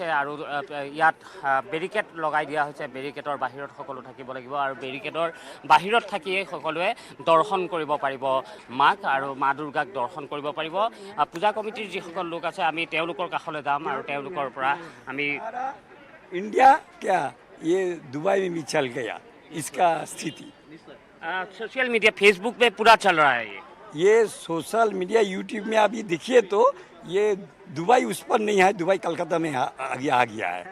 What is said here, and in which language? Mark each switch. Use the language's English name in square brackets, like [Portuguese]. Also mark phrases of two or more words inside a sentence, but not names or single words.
[Assamese] আৰু ইয়াত বেৰিকেড লগাই দিয়া হৈছে, বেৰিকেডৰ বাহিৰত সকলো থাকিব লাগিব। আৰু বেৰিকেডৰ বাহিৰত থাকিয়ে সকলোৱে দৰ্শন কৰিব পাৰিব মাক, আৰু মা দুৰ্গাক দৰ্শন কৰিব পাৰিব। পূজা কমিটিৰ যিসকল লোক আছে আমি তেওঁলোকৰ কাষলৈ যাম আৰু তেওঁলোকৰ পৰা আমি [Hindi] इंडिया क्या ये दुबई में भी चल गया इसका स्थिति। [English] social media [Hindi] फेसबुक पे पूरा चल रहा है ये [English] social media [Hindi] यूट्यूब में अभी देखिए तो ये दुबई उस पर नहीं है, दुबई कलकत्ता में आ गया है।